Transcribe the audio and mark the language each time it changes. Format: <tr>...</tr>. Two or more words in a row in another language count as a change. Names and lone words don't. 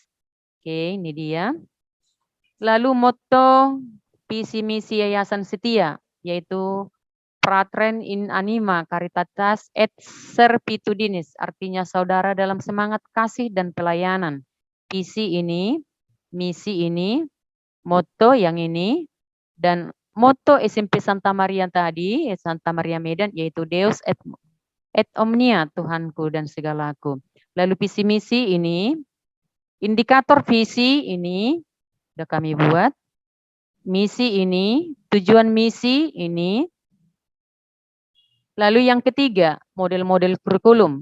<id>Oke, ini dia. Lalu motto visi misi Yayasan Setia yaitu</id> <la>Fratren in Anima Caritatis et Servitudinis,</la> <id>artinya saudara dalam semangat kasih dan pelayanan. Visi ini, misi ini, motto yang ini, dan motto SMP Santa Maria tadi, Santa Maria Medan, yaitu</id> <la>Deus et omnia,</la> <id>Tuhanku dan segalaku. Lalu visi misi ini, indikator visi ini, sudah kami buat. Misi ini, tujuan misi ini. Lalu yang ketiga, model-model kurikulum.</id>